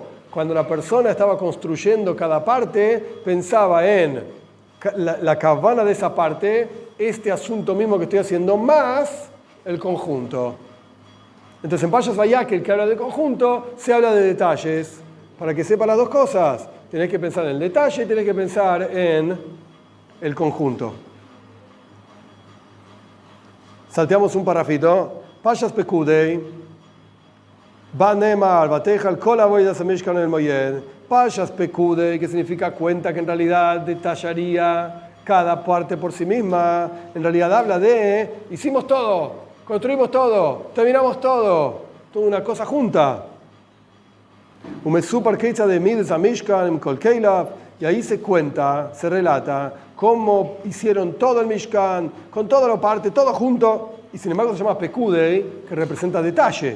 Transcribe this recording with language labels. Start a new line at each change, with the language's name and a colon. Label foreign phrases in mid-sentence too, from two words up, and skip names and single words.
Spanish: Cuando la persona estaba construyendo cada parte, pensaba en la kavana de esa parte, este asunto mismo que estoy haciendo, más el conjunto. Entonces en Parshas Vayakel, que habla del conjunto, se habla de detalles. Para que sepa las dos cosas, tenés que pensar en el detalle y tenés que pensar en el conjunto. Salteamos un parrafito.
Hebrew: פרשת פקודי, בנאמר, ותכל כל עבודת המשכן אהל מועד.
Spanish: Parshas Pekudei, que significa cuenta que en realidad detallaría cada parte por sí misma. En realidad habla de hicimos todo. Construimos todo, terminamos todo, toda una cosa junta. Y ahí se cuenta, se relata cómo hicieron todo el Mishkan, con toda la parte, todo junto, y sin embargo se llama Pekudei, que representa detalle.